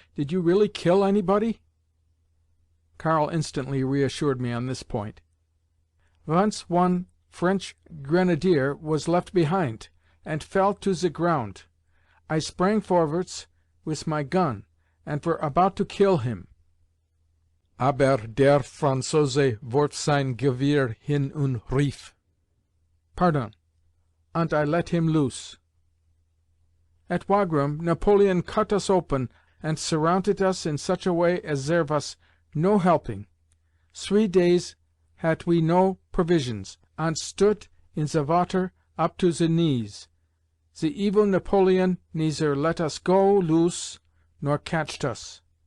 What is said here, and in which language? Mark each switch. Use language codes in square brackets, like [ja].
[en] "Did you really kill anybody?" Karl instantly reassured me on this point. "Once one French grenadier was left behind, and fell to the ground. I sprang forwards with my gun, and were about to kill him. [de] Aber der Franzose warf sein Gewehr hin und rief. Pardon. [en] And I let him loose." At Wagram, Napoleon cut us open and surrounded us in such a way as there was no helping. 3 days had we no provisions, and stood in the water up to the knees. The evil Napoleon neither let us go loose nor catched us.